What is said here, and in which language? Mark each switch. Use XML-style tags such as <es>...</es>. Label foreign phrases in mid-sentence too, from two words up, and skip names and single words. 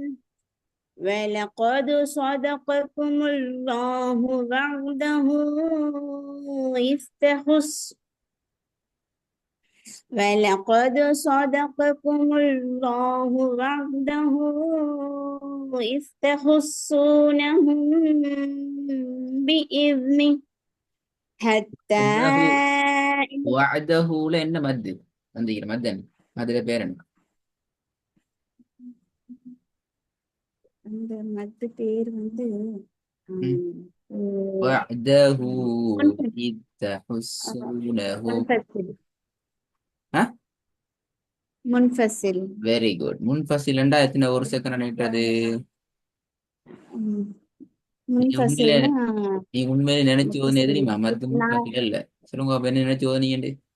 <ar>ولقد صدقكم الله وعده إذ تحسونهم بإذنه حتى</ar> <ta>وعدهல என்ன மத்து வந்தீங்க? மத்தன் அதுல பேர் என்ன? அந்த மத்து பேர்</ta> <ar>وعده إذ تحسونهم.</ar> <ta>முன்ஃபசில்.</ta> <en>very good.</en> <ta>முன்ஃபசில் என்றா எத்தனை ஒரு செகண்ட் நினைக்கிறது? நீ உண்மையில நினைச்சு ஓதுனே தெரியுமா?</ta> <ar>مد منفصل</ar> <ta>இல்ல. சொல்லுங்க என்ன நினைச்சு ஓதுனீங்க?</ta>